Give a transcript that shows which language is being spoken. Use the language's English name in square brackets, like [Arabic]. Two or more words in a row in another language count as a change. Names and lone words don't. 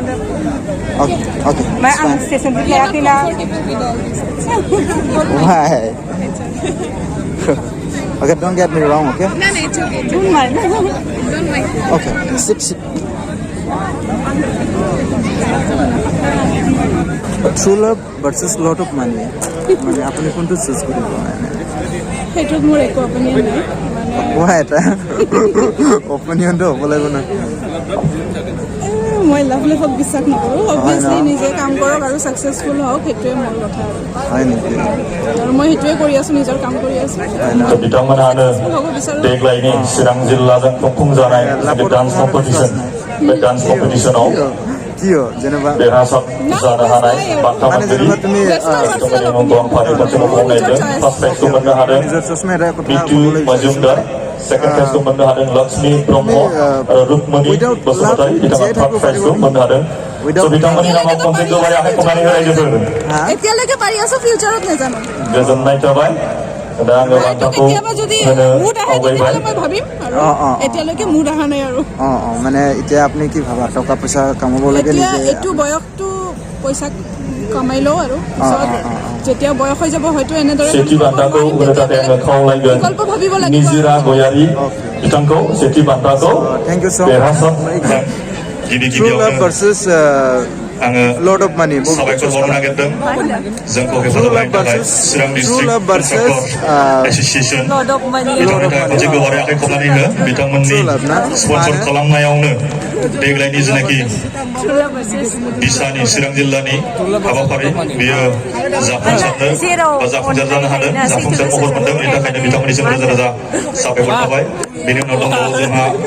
[English] Okay. It's fine. Why? Okay, don't get me wrong, okay? No, it's okay. Don't mind. Okay, sit. True Love versus Lot of Money. [Assamese] মানে আপনি কোনটো চুজ কৰিব মানে সেইটোত মোৰ একো অপিনিয়ন নাই কোৱা এটা অপিনিয়নটো হ'ব লাগিব না মই [English] love life [Assamese] বিশ্বাস নকৰোঁ অবভিয়াছলি নিজে কাম কৰক আৰু সাকসেসফুল হওক সেইটোৱে মোৰ কথা হয় নেকি আৰু মই সেইটোৱে কৰি আছো নিজৰ কাম কৰি আছো [Bodo] बिथांमोनानो देग्लायनि चिरां जिल्लाजों खुंफुंजानाय [English] dance competition [Bodo] बे [English] dance competition [Bodo] कियो जेनेबा देरहासार जानो हानाय बान्था मोनगिरि बिथांमोननि नम्बर फारिखान्थिखौ बुंनायजों [English] first prize [Bodo] मोननो हादों बिटु मजुमदार [English] second prize [Bodo] मोननो हादों लक्ष्मी ब्रह्म आरो रुक्मणी बसुमतारी बिथाङा [English] third prize [Bodo] मोननो हादों स' बिथांमोननि नामाव खनसे गोबारै आखाइ खबनानै होनाय जादों [Assamese] এতিয়ালৈকে পাৰি আছো ফিউচাৰত নাজানো [Bodo] गोजोननाय थाबाय दा आङो बान्थाखौ [Assamese] কেতিয়াবা যদি মুড আহে তেতিয়াহ'লে মই ভাবিম আৰু এতিয়ালৈকে মুড অহা নাই আৰু মানে এতিয়া আপুনি কি ভাবা টকা পইচা কামাব লাগে এতিয়া নিজে এইটো বয়সটো পইচা কমাই লওঁ আৰু যেতিয়া বয়স হৈ যাব হয়তো এনেদৰে [Bodo] सेथि बान्थाखौ होनो थाखाय आङो खावलायगोन [Assamese] বিকল্প ভাবিব লাগিব [Bodo] निजिरा गयारी बिथांखौ सेथि बान्थाखौ [English] thank you so [Bodo] देरहासार [English] True Love versus [Bodo] आङो [English] Lot of Money [Bodo] साबायखर बावनो नागिरदों जोंखौ हेफाजाब होनायनि थाखाय चिरां [English] district association [Bodo] बिथांमोननि थाखाय मोनसे गोबारै आखाइ खबनानै हो बिथांमोननि स्पन्सर खालामनायावनो देग्लायनि जेनाखि दिसानि चिरां जिल्लानि हाबाफारि बेयो जाफुंसारनो बा जाफुंसार जानो हादों जाफुंसार महर मोनदों बेनि थाखायनो बिथांमोननिसिम रोजा रोजा साबायखर थाबाय बेनि उनाव दंबावो जोंहा